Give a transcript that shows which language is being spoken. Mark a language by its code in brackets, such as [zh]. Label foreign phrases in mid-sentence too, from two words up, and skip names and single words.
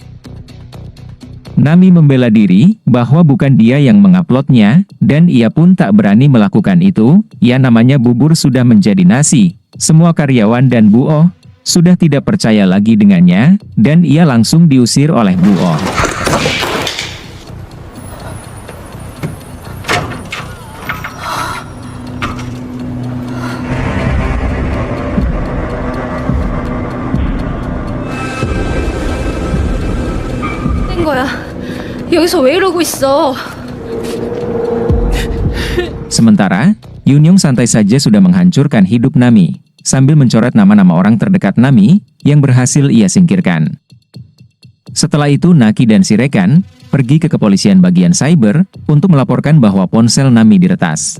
[id] Nami membela diri, bahwa bukan dia yang menguploadnya, dan ia pun tak berani melakukan itu, ya namanya bubur sudah menjadi nasi. Semua karyawan dan buoh sudah tidak percaya lagi dengannya, dan ia langsung diusir oleh buoh. [ko] 된 거야. 여기서 왜 이러고 있어? [id] Sementara, Yunyong santai saja sudah menghancurkan hidup Nami. sambil mencoret nama-nama orang terdekat Nami yang berhasil ia singkirkan. Setelah itu Naki dan Sirekan pergi ke kepolisian bagian cyber untuk melaporkan bahwa ponsel Nami diretas.